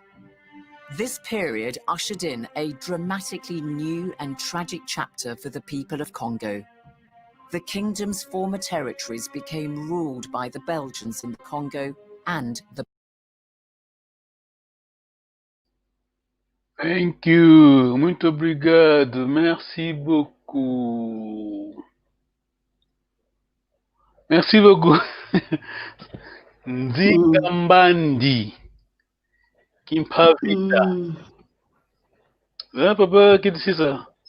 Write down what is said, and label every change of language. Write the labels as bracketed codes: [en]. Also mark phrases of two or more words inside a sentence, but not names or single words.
[en] This period ushered in a dramatically new and tragic chapter for the people of Congo. The kingdom's former territories became ruled by the Belgians in the Congo and the... Thank you. [pt] Muito obrigado. [fr] Merci beaucoup. Merci beaucoup. Nzikambandi. Kimpavita. Hein, papa, qui dit ça?